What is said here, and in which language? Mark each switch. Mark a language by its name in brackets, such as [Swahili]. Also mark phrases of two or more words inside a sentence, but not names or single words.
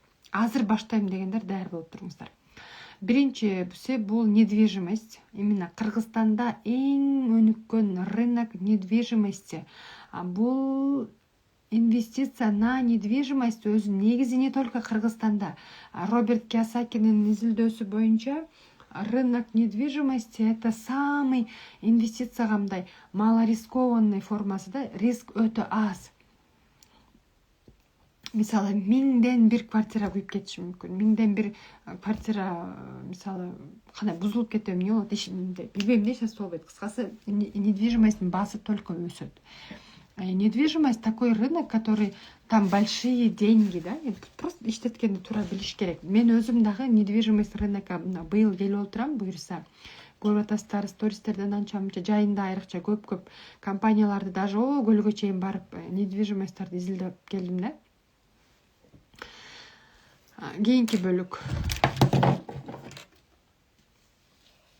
[Kyrgyz] Азыр баштайм дегендер даяр болуп туруңуздар. Биринчиси бул недвижимость. Именно Кыргызстанда эң өнүккөн [Russian] рынок недвижимости. [Kyrgyz] Бул [Russian] инвестиция на недвижимость [Kyrgyz] өзү негизи [Russian] не только [Kyrgyz] Кыргызстанда. Роберт Кийосакинин изилдөөсү боюнча [Russian] рынок недвижимости это самый [Kyrgyz] инвестицияга мындай малорискованный формасы да, риск өтө аз. Мисалы 1000 квартира күйүп кетиши мүмкүн. 1000 квартира мисалы кандай бузулуп кетеби, эмне болот, билбейм да, сейчас болбойт. Кыскасы недвижимосттун баасы только өсөт. Недвижимость такой рынок, который там большие деньги, да, просто иштеткенди туура билиш керек. Мен өзүм дагы недвижимость рынокко быйыл келип отурам, буюрса. Көрүп атасыздар, стористерден анча-мынча жайында айрыкча көп компанияларды даже көлгө чейин барып недвижимостьтарды изилдеп келдим да. Кийинки бөлүк.